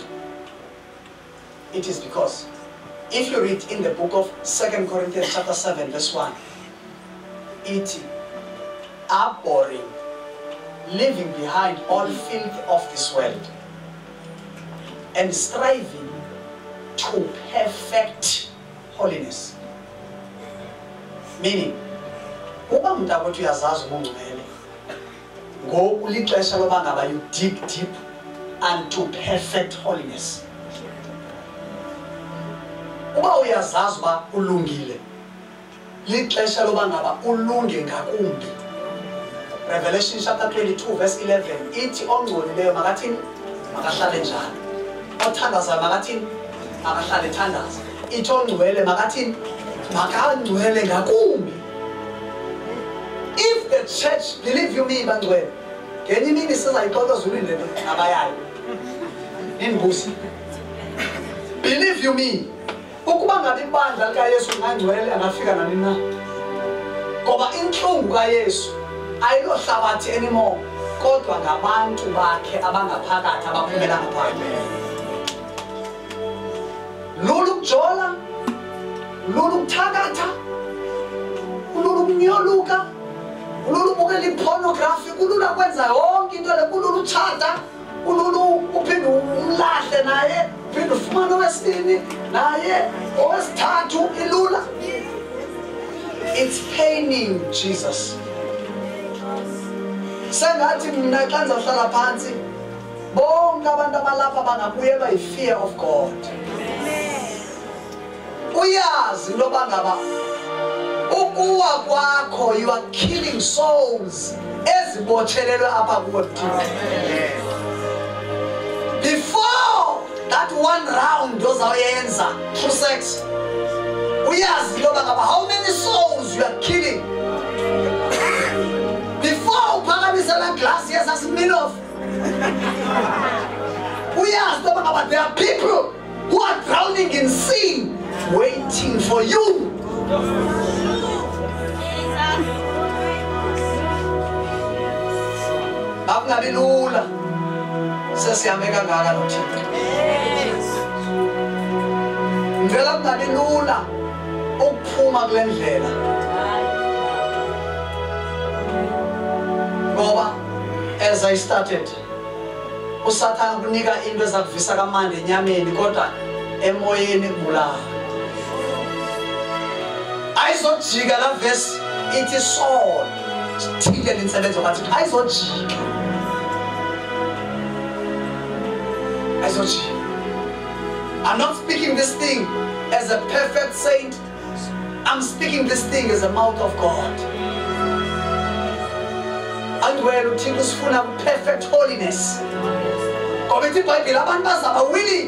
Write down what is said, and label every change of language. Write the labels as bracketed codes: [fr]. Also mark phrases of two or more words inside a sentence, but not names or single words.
[en] It is because if you read in the book of 2 Corinthians chapter 7 verse 1, it are boring, leaving behind all filth of this world and striving to perfect holiness. Meaning, [xh] uba mntakwethu uyazazi ubungcwele ngoku lixesha loba ngaba [en] you dig deep unto perfect holiness. [xh] Uba uyazazi uba ulungile lixesha loba ngaba ulunge ngakumbi. Revelation chapter 22 verse 11 ithi ongcolileyo makathini makahlale njalo, othandazayo makathini makahlale thandaza, ithi ongcwele makathini makangcwele ngakumbi. [en] If the church, believe you me [xh] bangcwele, ngenye imini sizayixoxa ezulwini lento nabayayo nindibusi, [en] believe you me, [xh] ukuba ngabe ibandla likaYesu ngangcwele angafika nani na, ngoba inhlungu kaYesu ayilohlabathi anymore, kodwa ngabantu bakhe abangaphakathi abaphumela ngaphandle. Lulu kujola, lulu kuthakatha, lulu kunyoluka, lulu bukela ipornography, kulula kwenza yonke into le, kululu tshata, kululu uphinde umlahle naye, uphinde ufumane owesibini naye owesithathu ilula. [en] It's paining Jesus. [xh] Sengathi mina xa ndizohlala phansi bonke abantu abalapha bangabuyelwa yi- [en] fear of God. [xh] Uyazi into yoba ngaba ukuwa kwakho [en] you are killing souls [xh] ezibotshelelwe apha kuwe Thixo. [en] Before that one round ozawuyenza through sex, [xh] uyazi into yoba ngaba [en] how many souls you are killing. [xh] Before uphakamise la glass yesasiminof, uyazi into yoba ngaba [en] there are people who are drowning in sin waiting for you. [xh] Akungabi lula sesihambe kangaka noThixo. Ngivela kungabi lula ukuphuma kule ndlela. [en] Ngoba as I started, [xh] uSathane kunika into ezakuvisa kamandi enyameni kodwa emoyeni kubulala. Ayizojika la verse ithi Saul thile lensebenzo bathi ayizojika. Ayizojika. [en] I'm not speaking this thing as a perfect saint. I'm speaking this thing as a mouth of God. And where [xh] uThixo usifuna [en] perfect holiness. [xh] Ngoba ithi iBhayibheli abantu bazaba willing.